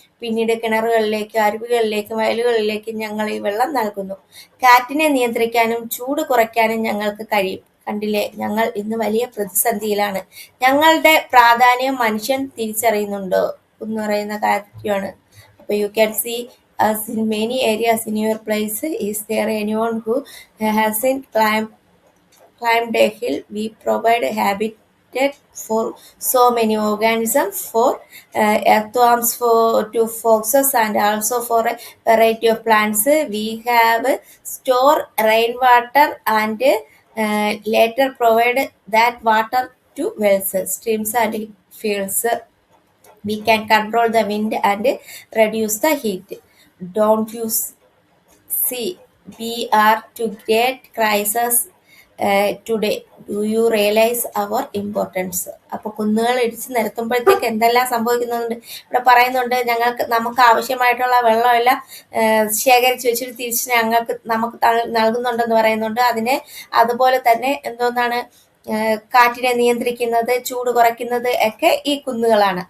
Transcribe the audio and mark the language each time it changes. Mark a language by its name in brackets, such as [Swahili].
[Malayalam] പിന്നീട് കിണറുകളിലേക്കും അരുവികളിലേക്കും വയലുകളിലേക്കും ഞങ്ങൾ ഈ വെള്ളം നൽകുന്നു. കാറ്റിനെ നിയന്ത്രിക്കാനും ചൂട് കുറയ്ക്കാനും ഞങ്ങൾക്ക് കഴിയും. കണ്ടില്ലേ, ഞങ്ങൾ ഇന്ന് വലിയ പ്രതിസന്ധിയിലാണ്. ഞങ്ങളുടെ പ്രാധാന്യം മനുഷ്യൻ തിരിച്ചറിയുന്നുണ്ടോ എന്ന് പറയുന്ന കാര്യമാണ്. അപ്പോൾ [English] You can see as in many areas in your place. Is there anyone who hasn't climbed a hill? We provide habitat for so many organisms, for earthworms, to foxes, and also for a variety of plants. We have store rainwater and later provide that water to wells, streams, and fields. We can control the wind and reduce the heat. Don't you see, we are to great crisis today. Do you realize our importance? [Malayalam] അപ്പോൾ കുന്നുകൾ ഇടിച്ച് നിരത്തുമ്പോഴത്തേക്ക് എന്തെല്ലാം സംഭവിക്കുന്നുണ്ട് ഇവിടെ പറയുന്നുണ്ട്. നമുക്ക് ആവശ്യമായിട്ടുള്ള വെള്ളമെല്ലാം ശേഖരിച്ച് വെച്ചിട്ട് തിരിച്ച് നമുക്ക് നൽകുന്നുണ്ടെന്ന് പറയുന്നുണ്ട്. അതിനെ അതുപോലെ തന്നെ എന്തോന്നാണ്, കാറ്റിനെ നിയന്ത്രിക്കുന്നത്, ചൂട് കുറയ്ക്കുന്നത് ഒക്കെ ഈ കുന്നുകളാണ്.